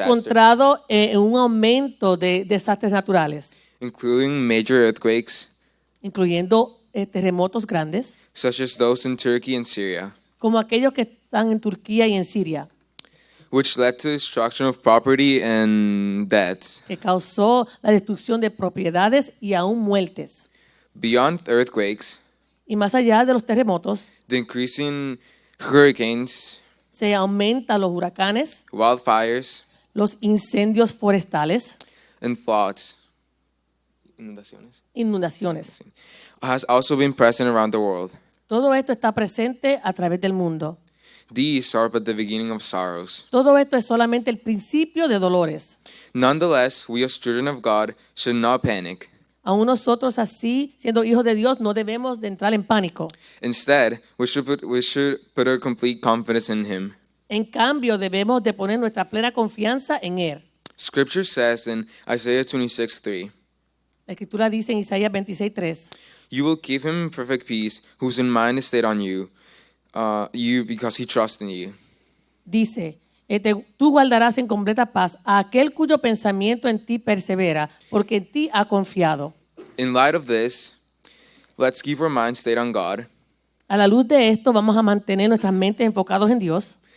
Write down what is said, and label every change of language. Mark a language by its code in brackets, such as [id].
[es] encontrado en un aumento de desastres naturales, [en] including major earthquakes, [es] incluyendo terremotos grandes, [en] such as those in Turkey and Syria, [es] como aquellos que están en Turquía y en Siria, [en] which led to destruction of property and deaths. [es] que causó la destrucción de propiedades y aún muertes. [en] Beyond earthquakes, [es] Y más allá de los terremotos, [en] the increasing hurricanes, [es] se aumenta los huracanes, [en] wildfires, [es] los incendios forestales, [en] and floods, [es] inundaciones. [en] has also been present around the world. [es] Todo esto está presente a través del mundo. [en] These are but the beginning of sorrows. [es] Todo esto es solamente el principio de dolores. [en] Nonetheless, we as children of God should not panic. [es] Aún nosotros así, siendo hijos de Dios, no debemos de entrar en pánico. [en] Instead, we should put our complete confidence in Him. [es] En cambio, debemos de poner nuestra plena confianza en Él. [en] Scripture says in Isaiah 26:3, [es] La Escritura dice en Isaías 26:3, [en] "You will keep him in perfect peace, whose mind is stayed on you, because he trusts in you." [es] dice, tú guardarás en completa paz a aquel cuyo pensamiento en ti persevera, porque en ti ha confiado. [en] In light of this, let's keep our minds stayed on God. [es] A la luz de esto, vamos a mantener nuestras mentes enfocados en Dios.